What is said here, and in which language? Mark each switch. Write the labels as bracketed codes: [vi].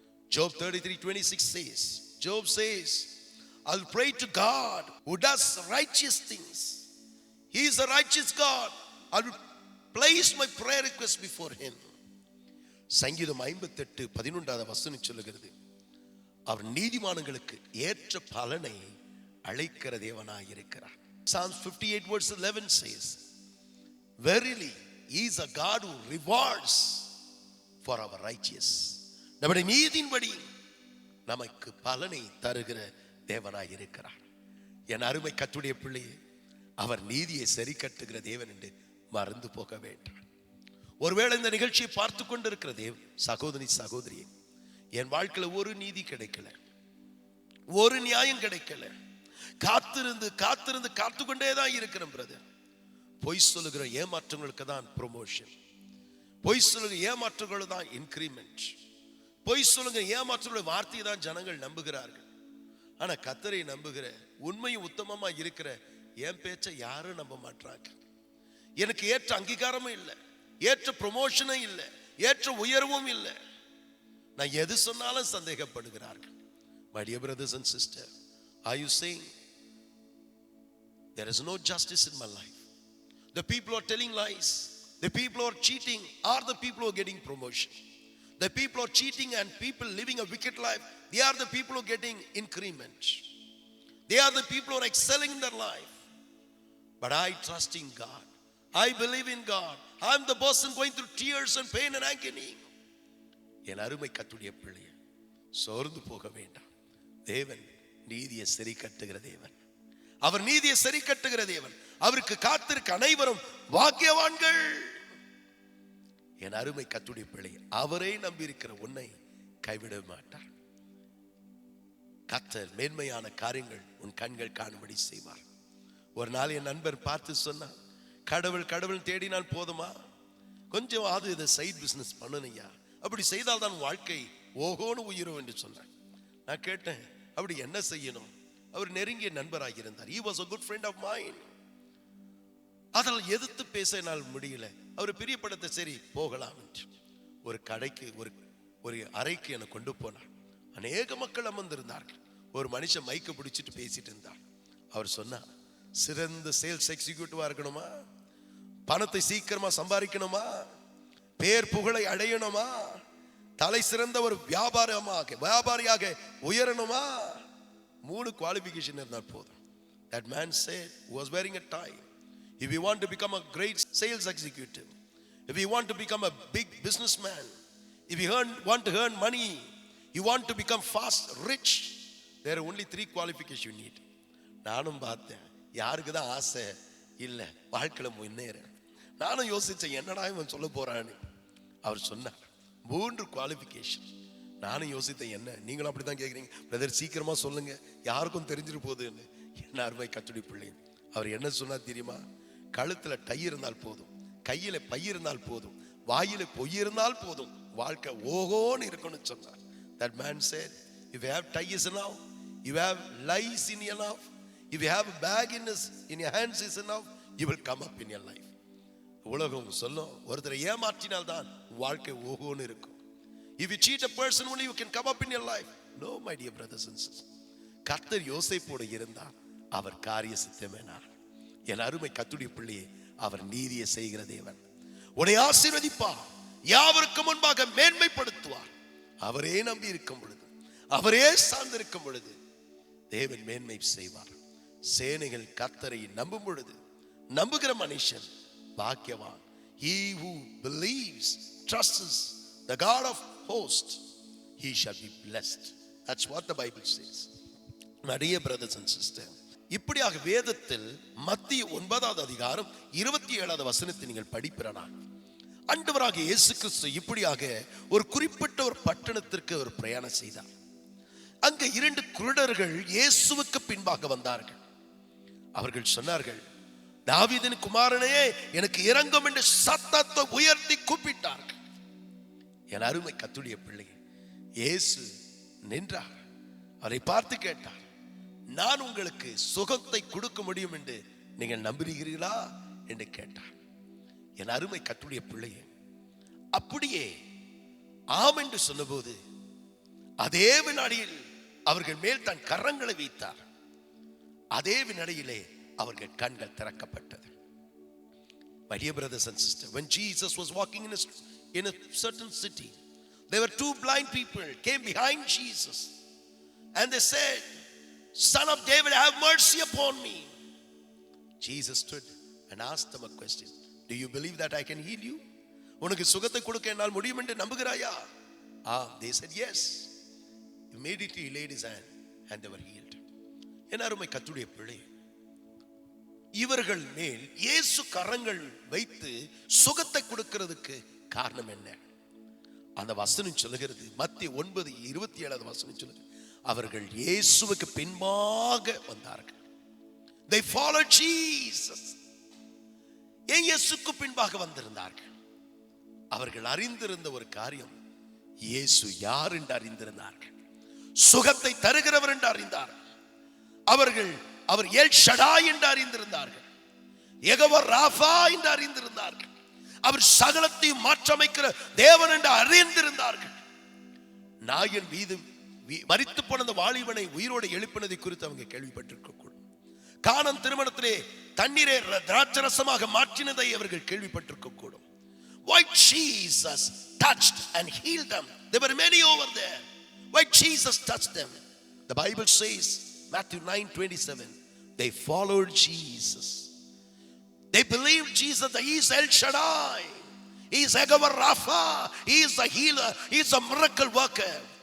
[en] Job 33:26 says, Job says, I'll pray to God who does righteous things. He is a righteous God. I will place my prayer request before him. [ta] சங்கீதம் 58:11 வசனம் சொல்லுகிறது, அவர் நீதிமான்களுக்கு ஏற்ற பலனை அளிக்கிற தேவனாய் இருக்கிறார். [en] Psalms 58:11 says, verily he is a God who rewards for our righteous. [ta] நம்முடைய நீதியின்படி நமக்கு பலனை தருகிற தேவனாய் இருக்கிறார். என் அருமை கர்த்தருடைய பிள்ளையே, அவர் நீதியை சரி கட்டுகிற தேவன் என்று மறந்து போக வேண்டாம். ஒருவேளை இந்த நிகழ்ச்சியை பார்த்து கொண்டிருக்கிற சகோதரி சகோதரியே, என் வாழ்க்கையில ஒரு நீதி கிடைக்கல, ஒரு நியாயம் கிடைக்கல, காத்திருந்து காத்திருந்து காத்துக்கொண்டே தான் இருக்கிறேன் பிரதர். பொய் சொல்லுகிற ஏமாற்றங்களுக்கு தான் ப்ரொமோஷன், பொய் சொல்லுகிற ஏமாற்றங்கள் தான் இன்கிரிமெண்ட், பொய் சொல்லுங்க ஏமாற்றங்களுடைய வார்த்தையை தான் ஜனங்கள் நம்புகிறார்கள். ஆனா கர்த்தரை நம்புகிற உண்மையும் உத்தமமா இருக்கிற என் பேச்சை யாரும் நம்ப மாட்டாங்க. எனக்கு ஏற்ற அங்கீகாரமும் இல்லை, ஏற்ற ப்ரொமோஷனும் இல்லை, ஏற்ற உயர்வும் இல்லை. நான் எது சொன்னாலும் சந்தேகப்படுகிறார்கள். [en] My dear brothers and sisters, are you saying there is no justice in my life? The people who are telling lies, the people who are cheating are the people who are getting promotion. The people who are cheating and people living a wicked life, they are the people who are getting increment. They are the people who are excelling in their life. But I trust in God. I believe in God. I am the person going through tears and pain and agony. [ta] என் அருமை கர்த்தருடைய பிள்ளையே, சோர்ந்து போக வேண்டாம். தேவன் நீதியை சரி கட்டுகிற தேவன், அவர் நீதியை சரி கட்டுகிற தேவன். அவருக்கு காத்திருக்க அனைவரும் பாக்கியவான்கள். என் அருமை கர்த்தருடைய பிள்ளையே, அவரை நம்பி இருக்கிற உன்னை கைவிட மாட்டார். கர்த்தர் மேன்மையான காரியங்கள் உன் கண்கள் காணும்படி செய்வார். ஒரு நாள் என் நண்பர் பார்த்து சொன்னார், கடவுள் கடவுள் தேடினால் போதுமா, கொஞ்சம் அது இதை சைட் பிசினஸ் பண்ணணும்யா, அப்படி செய்தால் தான் வாழ்க்கை ஓகோன்னு உயிரும் என்று சொன்னார். நான் கேட்டேன், அப்படி என்ன செய்யணும்? அவர் நெருங்கிய நண்பராக இருந்தார். [en] He was a good friend of mine. [ta] அதனால் எதிர்த்து பேச என்னால் முடியல. அவர் பிரியப்படத்தை சரி போகலாம் என்று ஒரு கடைக்கு ஒரு அறைக்கு என்னை கொண்டு போனார். அநேக மக்கள் அமர்ந்திருந்தார்கள். ஒரு மனுஷன் மைக்க பிடிச்சிட்டு பேசிட்டு இருந்தார். அவர் சொன்னார், சிறந்த சேல்ஸ் எக்ஸிக்யூட்டிவா இருக்கணுமா, பணத்தை சீக்கிரமா சம்பாதிக்கணுமா, பேர் புகழை அடையணுமா, தலை சிறந்த ஒரு வியாபாரியாக உயரணுமா, 3 குவாலிஃபிகேஷன் இருந்தால் போதும். [en] That man said, who was wearing a tie, if you want to become a great sales executive, if you want to become a big businessman, if you want to earn money, you want to become fast rich, there are only 3 qualifications you need. [ta] நானும் பார்த்தேன், யாருக்கு தான் ஆசை இல்லை வாழ்க்கையில முன்னேற. நானும் யோசிச்சேன், என்னடா இவன் சொல்ல போறான்னு. அவர் சொன்னார் 3 குவாலிஃபிகேஷன். நானும் யோசித்தேன், என்ன நீங்களும் அப்படித்தான் கேட்குறீங்க பிரதர், சீக்கிரமா சொல்லுங்க, யாருக்கும் தெரிஞ்சிட்டு போகுதுன்னு. என்ன அருமை கர்த்தருடைய பிள்ளை, அவர் என்ன சொன்னார் தெரியுமா? கழுத்துல டை இருந்தால் போதும், கையில பை இருந்தால் போதும், வாயில பொய் இருந்தால் போதும், வாழ்க்கை ஓகோன்னு இருக்கணும்னு சொன்னார். [en] That man said, if you have ties enough, if you have lies in your life, if you have a bag in your hands is enough, you will come up in your life. [ta] உலகம் சொல்லும், ஒருத்தரை ஏமாற்றினால் தான் வாழ்க்கை ஓகோன்னு இருக்கும். [en] If you cheat a person only, you can come up in your life. No, my dear brothers and sisters. [ta] கர்த்தர் யோசேப்போடு இருந்தார், அவர் காரிய சித்தமேனார். என் அருமை கர்த்தருடைய பிள்ளையே, அவர் நீதியை செய்கிற தேவன். உன்னை ஆசீர்வதிப்பார், யாவருக்கு முன்பாக மேன்மைப்படுத்துவார். அவரே நம்பி இருக்கும் பொழுது, அவரே சார்ந்திருக்கும் பொழுது தேவன் மேன்மை செய்வார். சேனைகள் கர்த்தரை நம்பும் பொழுது, நம்புகிற மனுஷன் பாக்கியவான். [en] He who believes, trusts the God of hosts, he shall be blessed. That's what the Bible says. My dear brothers and sisters, [ta] இப்படியாக வேதத்தில் மத்திய 9வது அதிகாரம் 27வது வசனத்தை நீங்கள் படிப்பிறானால், ஆண்டவராக இயேசு கிறிஸ்து இப்படியாக ஒரு குறிப்பிட்ட ஒரு பட்டணத்திற்கு ஒரு பிரயாணம் செய்தார். அங்க 2 குருடர்கள் இயேசுவுக்கு பின்பாக வந்தார்கள். அவர்கள் சொன்னார்கள், தாவீதின் குமாரனே எனக்கு இரங்கும் என்று சத்தத்தை உயர்த்தி கூப்பிட்டார்கள். என் அருமை கர்த்தருடைய பிள்ளை, இயேசு நின்றார், அவரை பார்த்து கேட்டார், நான் உங்களுக்கு சுகத்தை கொடுக்க முடியும் என்று நீங்கள் நம்புகிறீர்களா என்று கேட்டார். என் அருமை கர்த்தருடைய பிள்ளையே, அப்படியே ஆம் என்று சொன்னபோது அதே வினாடியில் அவர்கள் மேல் தன் கரங்களை வைத்தார். அதே வினாடியிலே அவர்கள் கண்கள் திறக்கப்பட்டது. [en] My dear brothers and sisters, when Jesus was walking in a certain city, there were 2 blind people came behind Jesus and they said, Son of David, have mercy upon me. Jesus stood and asked them a question. Do you believe that I can heal you? [ta] உனக்கு சுகத்தை கொடுக்க என்னால் முடியும் என்று நம்புகிறாயா? [en] They said yes. Immediately he laid his hand and they were healed. [ta] என் அருமை கர்த்தருடைய பிள்ளை, இவர்கள் மேல் இயேசு கரங்கள் வைத்து சுகத்தை கொடுக்கிறதுக்கு காரணம் என்ன? அந்த வசனம் சொல்லுகிறது, மத்திய 9:27 வசனம் சொல்லுகிறது, அவர்கள் இயேசுவுக்கு பின்பாக வந்தார்கள். [en] They followed Jesus. [ta] இயேசுக்கு பின்பாக வந்திருந்தார்கள். அவர்கள் அறிந்திருந்த ஒரு காரியம், இயேசு யார் என்று அறிந்திருந்தார்கள். சுகத்தை தருகிறவர் என்று அறிந்தார்கள். அவர் எல் ஷடாய் என்று அறிந்திருந்தார்கள். யெகோவா ராஃபா என்று அறிந்திருந்தார்கள். அவர் சகலத்தையும் மாற்றமைக்கிற தேவன் என்று அறிந்திருந்தார்கள். நாயன் மீது மரித்து போன அந்த வாலிபனை உயிரோடு எழுப்பினதை குறித்து அவங்க கேள்விப்பட்டிருக்க கூடும். கானான் திருமணத்திலே தண்ணீரை திராட்சரசமாக மாற்றினதை அவர்கள் கேள்விப்பட்டிருக்க கூடும். [en] Why Jesus touched and healed them? There were many over there. Why Jesus touched them? The Bible says, Matthew 9:27, they followed Jesus. They believed Jesus that He is El Shaddai, He is Yehovah Rapha, He is a healer, He is a miracle worker.